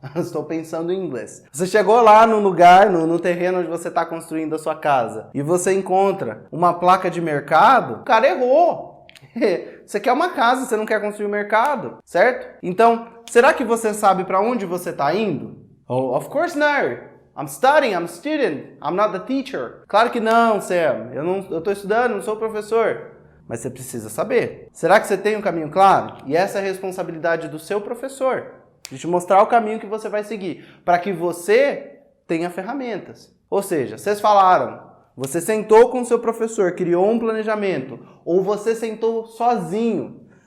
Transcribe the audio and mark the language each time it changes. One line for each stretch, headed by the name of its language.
Portuguese: Estou pensando em inglês. Você chegou lá no lugar, no terreno onde você está construindo a sua casa e você encontra uma placa de mercado, o cara errou. Você quer uma casa, você não quer construir um mercado, certo? Então, será que você sabe para onde você está indo?
English: Oh, of course not. I'm studying, I'm a student, I'm not the teacher.
Portuguese: Claro que não, Sam. Eu estou estudando, não sou professor. Mas você precisa saber. Será que você tem um caminho claro? E essa é a responsabilidade do seu professor, de te mostrar o caminho que você vai seguir, para que você tenha ferramentas. Ou seja, vocês falaram, você sentou com o seu professor, criou um planejamento, ou você sentou sozinho.